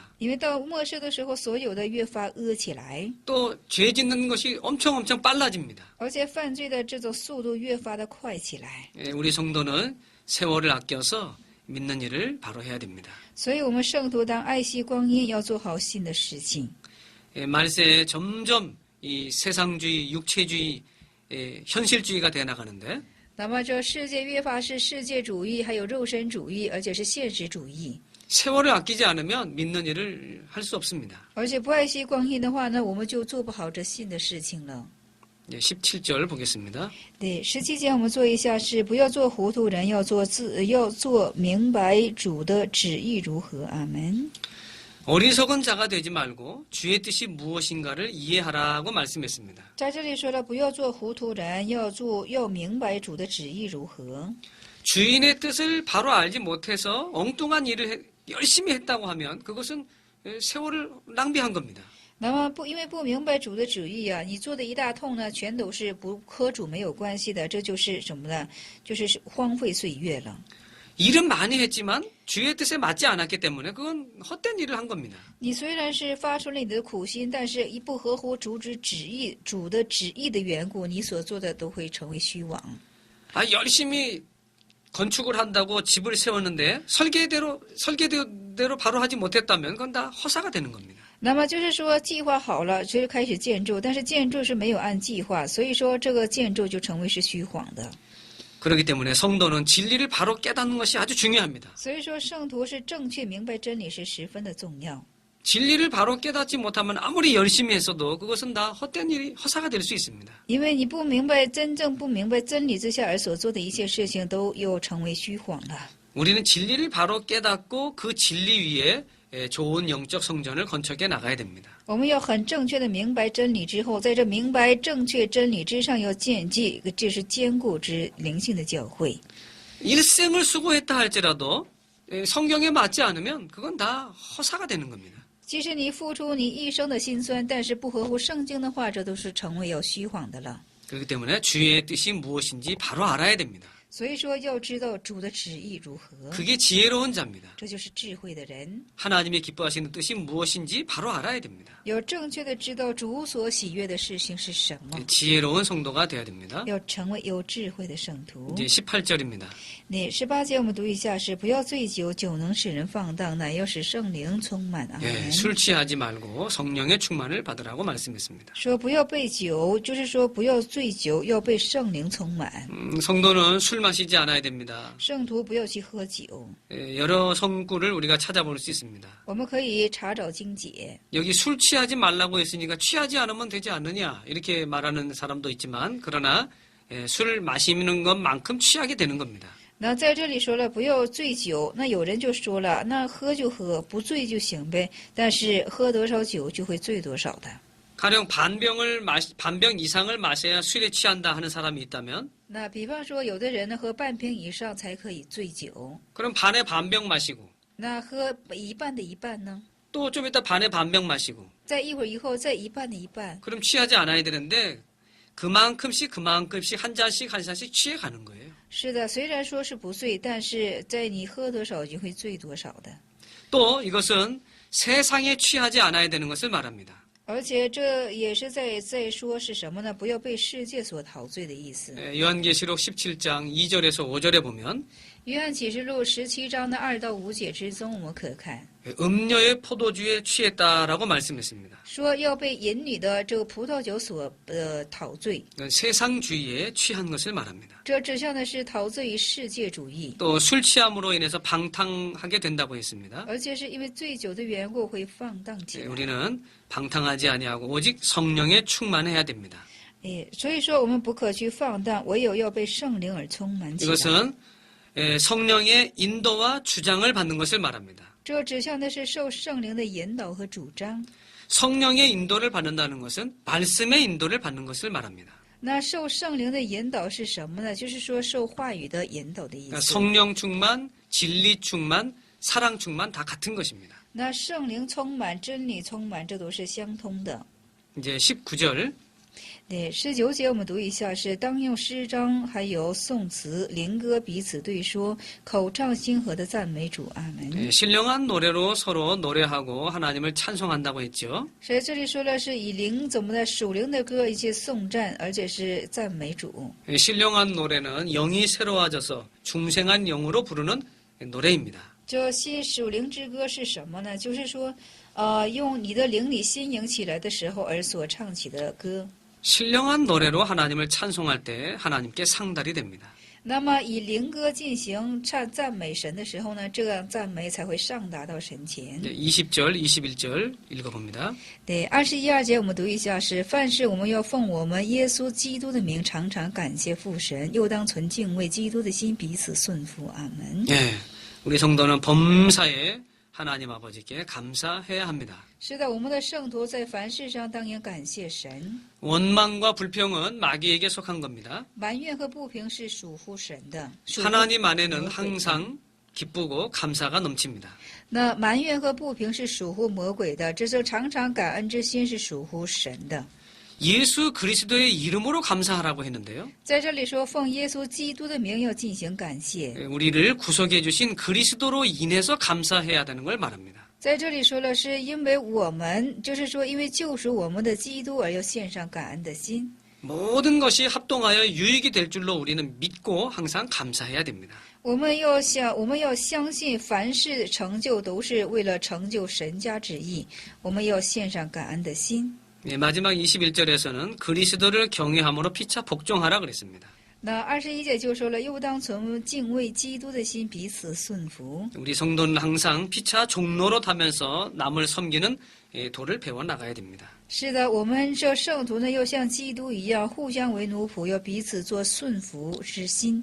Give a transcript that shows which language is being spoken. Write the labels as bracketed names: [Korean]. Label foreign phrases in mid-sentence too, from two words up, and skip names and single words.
[Chinese] 因为到末世的时候，所有的越发恶起来， [Korean] 또 죄 짓는 것이 엄청 빨라집니다. [Chinese] 而且犯罪的这种速度越发的快起来。 [Korean] 예, 우리 성도는 세월을 아껴서 믿는 일을 바로 해야 됩니다. [Chinese] 所以，我们圣徒当爱惜光阴，要做好信的事情。 [Korean] 예, 말세에 점점 이 세상주의, 육체주의, 현실주의가 돼 나가는데 [Chinese] 那么，这世界越发是世界主义，还有肉身主义，而且是现实主义。 [Korean] 세월을 아끼지 않으면 믿는 일을 할 수 없습니다. [Chinese] 而且不爱惜光阴的话呢，我们就做不好这信的事情了。 [Korean] 예, 17절 보겠습니다. [Chinese] 对，17节我们做一下是不要做糊涂人，要做明白主的旨意如何。阿门。 [Korean] 어리석은 자가 되지 말고 주의 뜻이 무엇인가를 이해하라고 말씀했습니다. [Chinese] 在这里说了，不要做糊涂人，要明白主的旨意如何。 [Korean] 주인의 뜻을 바로 알지 못해서 엉뚱한 일을 열심히 했다고 하면 그것은 세월을 낭비한 겁니다. [Chinese] 那么因为不明白主的旨意啊，你做的一大通呢，全都是不和主没有关系的，这就是什么呢？就是荒废岁月了。 [Korean] 일은 많이 했지만 주의 뜻에 맞지 않았기 때문에 그건 헛된 일을 한 겁니다. [Chinese] 你虽然是发出了你的苦心，但是一不合乎主的旨意的缘故，你所做的都会成为虚妄。 [Korean] 열심히 건축을 한다고 집을 세웠는데 설계대로 바로 하지 못했다면 그건 다 허사가 되는 겁니다. [Chinese] 那么就是说，计划好了，就是开始建筑，但是建筑是没有按计划，所以说这个建筑就成为是虚晃的。 [Korean] 그렇기 때문에 성도는 진리를 바로 깨닫는 것이 아주 중요합니다. [Chinese] 所以说，圣徒是正确明白真理是十分的重要。 [Korean] 진리를 바로 깨닫지 못하면 아무리 열심히 했어도 그것은 다 헛된 일이 허사가 될 수 있습니다. [Chinese] 因为你不明白真正不明白真理之下而所做的一切事情都又成为虚谎了。 [Korean] 우리는 진리를 바로 깨닫고 그 진리 위에 좋은 영적 성전을 건축해 나가야 됩니다. [Chinese] 我们要很正确的明白真理之后，在这明白正确真理之上要建基，这是坚固之灵性的教会。 [Korean] 일생을 수고했다 할지라도 성경에 맞지 않으면 그건 다 허사가 되는 겁니다. [Chinese] 即使你付出你一生的辛酸，但是不合乎圣经的话，这都是成为要虚谎的了。 [Korean] 그렇기 때문에 주의 뜻이 무엇인지 바로 알아야 됩니다. [Chinese] 所以说，要知道主的旨意如何， [Korean] 그게 지혜로운 자입니다. [Chinese] 这就是智慧的人。 [Korean] 하나님이 기뻐하시는 뜻이 무엇인지 바로 알아야 됩니다. [Chinese] 要正确的知道主所喜悦的事情是什么， [Korean] 지혜로운 성도가 돼야 됩니다. [Chinese] 要成为有智慧的圣徒。 [Korean] 이제 18절입니다. [Chinese] 那18节我们读一下是：不要醉酒，酒能使人放荡，乃要使圣灵充满。阿门。 [Korean] 술 취하지 말고 성령의 충만을 받으라고 말씀했습니다. [Chinese] 说不要被酒，就是说不要醉酒，要被圣灵充满。 [Korean] 성도는 술 마시지 않아야 됩니다. [Chinese] 圣徒不要去喝酒。 [Korean] 여러 성구를 우리가 찾아볼 수 있습니다. [Chinese] 我们可以查找经解。 [Korean] 여기 술 취하지 말라고 했으니까 취하지 않으면 되지 않느냐 이렇게 말하는 사람도 있지만 그러나 술 마시는 것만큼 취하게 되는 겁니다. [Chinese] 那在这里说了不要醉酒，那有人就说了，那喝就喝，不醉就行呗。但是喝多少酒就会醉多少的。 [Korean] 가령 반병 이상을 마셔야 술에 취한다 하는 사람이 있다면 [Chinese] 那比方说，有的人呢喝半瓶以上才可以醉酒， [Korean] 그럼 반에 반병 마시고 [Chinese] 那喝一半的一半呢？ [Korean] 또 좀 이따 반에 반병 마시고 [Chinese] 再一会儿以后再一半的一半， [Korean] 그럼 취하지 않아야 되는데 그만큼씩 한 잔씩 한 잔씩 취해가는 거예요. [Chinese] 是的，虽然说是不醉，但是在你喝多少就会醉多少的。 [Korean] 또 이것은 세상에 취하지 않아야 되는 것을 말합니다. [Chinese] 而且这也是在说是什么呢？不要被世界所陶醉的意思。 [Korean] 요한계시록 17장 2절에서 5절에 보면 [Chinese] 约翰启示录17章的2到5节之中，我们可看 [Korean] 음료의 포도주에 취했다라고 말씀했습니다. [Chinese] 说要被淫女的这个葡萄酒所陶醉， [Korean] 세상주의에 취한 것을 말합니다. [Chinese] 这指向的是陶醉于世界主义， [Korean] 또 술 취함으로 인해서 방탕하게 된다고 했습니다. [Chinese] 而且是因为醉酒的缘故会放荡起来。 [Korean] 우리는 방탕하지 아니하고 오직 성령에 충만해야 됩니다. [Chinese] 所以说我们不可去放荡，唯有要被圣灵而充满起来。 [Korean] 이것은 성령의 인도와 주장을 받는 것을 말합니다. [Chinese] 这指向的是受圣灵的引导和主张。 [Korean] 성령의 인도를 받는다는 것은 말씀의 인도를 받는 것을 말합니다. [Chinese] 那受圣灵的引导是什么呢？就是说受话语的引导的意 [Korean] 그러니까 [Chinese] 思。 [Korean] 성령 충만, 진리 충만, 사랑 충만 다 같은 것입니다. [Chinese] 那圣灵充满、真理充满，这都是相通的。 [Korean] 이제 19절 [Chinese] 对，19节我们读一下，是当用诗章还有颂词、灵歌彼此对说，口唱心和的赞美主。阿门。 [Korean] 신령한 노래로 서로 노래하고 하나님을 찬송한다고 했죠. [Chinese] 所以这里说了是以灵怎么的属灵的歌一起颂赞，而且是赞美主。 [Korean] 신령한 노래는 영이 새로워져서 중생한 영으로 부르는 노래입니다. [Chinese] 这些属灵之歌是什么呢？就是说，用你的灵里新颖起来的时候而所唱起的歌。 [Korean] 신령한 노래로 하나님을 찬송할 때 하나님께 상달이 됩니다. [Chinese] 那么以灵歌进行赞美神的时候呢，这样赞美才会上达到神前。 [Korean] 20절, 21절 읽어봅니다. [Chinese] 对，21、2节我们读一下是：凡事我们要奉我们耶稣基督的名，常常感谢父神，又当存敬畏基督的心，彼此顺服。阿门。 [Korean] 예, 우리 성도는 범사에 하나님 아버지께 감사해야 합니다. [Chinese] 是的，我们的圣徒在凡事上当应感谢神。 [Korean] 원망과 불평은 마귀에게 속한 겁니다. [Chinese] 埋怨和不平是属乎神的。 [Korean] 하나님 안에는 항상 기쁘고 감사가 넘칩니다. [Chinese] 那埋怨和不平是属乎魔鬼的，这就常常感恩之心是属乎神的。 [Korean] 예수 그리스도의 이름으로 감사하라고 했는데요. [Chinese] 在这里说，奉耶稣基督的名要进行感谢。 [Korean] 우리를 구속해 주신 그리스도로 인해서 감사해야 되는 걸 말합니다. [Chinese] 在这里说了，是因为我们，就是说，因为救赎我们的基督而要献上感恩的心。 [Korean] 모든 것이 합동하여 유익이 될 줄로 우리는 믿고 항상 감사해야 됩니다. [Chinese] 我们要相信，凡事成就都是为了成就神家旨意。我们要献上感恩的心。 [Korean] 마지막 21절에서는 그리스도를 경외함으로 피차 복종하라 그랬습니다. [Chinese] 那21节就说了，又当存敬畏基督的心，彼此顺服。 [Korean] 우리 성도는 항상 피차 종노릇하면서 남을 섬기는 도를 배워 나가야 됩니다. [Chinese] 是的，我们这圣徒呢，要像基督一样，互相为奴仆，要彼此做顺服之心。